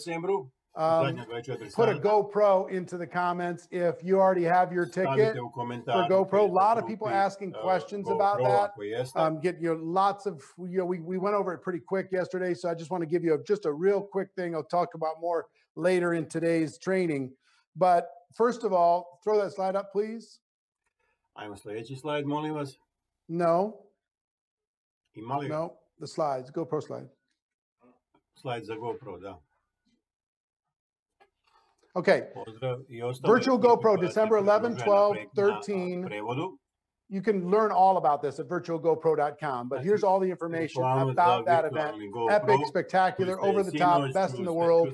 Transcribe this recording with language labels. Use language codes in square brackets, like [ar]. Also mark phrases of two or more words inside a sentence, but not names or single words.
[en] Put a GoPro into the comments if you already have your ticket for GoPro. A lot of people asking questions about that. Get lots of, we went over it pretty quick yesterday, so I just want to give you just a real quick thing. I'll talk about more later in today's training. But first of all, throw that slide up, please. [hr] Ajmo sljedeći slajd, molim vas. [en] No. [hr] Ima li? [en] No, the slides, GoPro slide. [hr] Slajd za GoPro, da. [en] Okay. Virtual GoPro, December 11, 12, 13. You can learn all about this at virtualgopro.com, but here's all the information about that event. Epic, spectacular, over the top, best in the world.